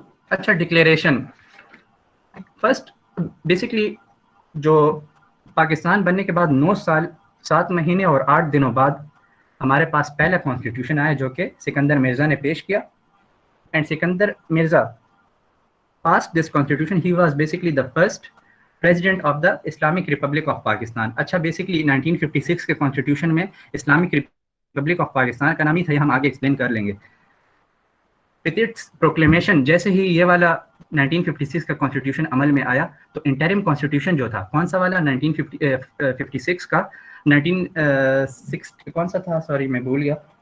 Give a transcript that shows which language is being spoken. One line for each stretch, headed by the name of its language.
Urdu: اچھا، declaration first basically جو پاکستان بننے کے بعد 9 سال 7 مہینے اور 8 دنوں بعد ہمارے پاس پہلا کانسٹیٹیوشن آیا جو کہ سکندر مرزا نے پیش کیا، and Sikandar Mirza
English: passed this constitution. He was basically the first president of the Islamic Republic of Pakistan.
Urdu: اچھا، بیسکلی 1956 کے کانسٹیٹیوشن میں اسلامک ریپبلک آف پاکستان کا نام ہی تھا، یہ ہم آگے ایکسپلین کر لیں گے۔
English: With its proclamation،
Urdu: جیسے ہی یہ والا 1956 کا کانسٹیٹیوشن عمل میں آیا تو انٹرم کانسٹیٹیوشن جو تھا کون سا والا 1956 کا 1960 کون سا تھا، سوری میں بھول گیا،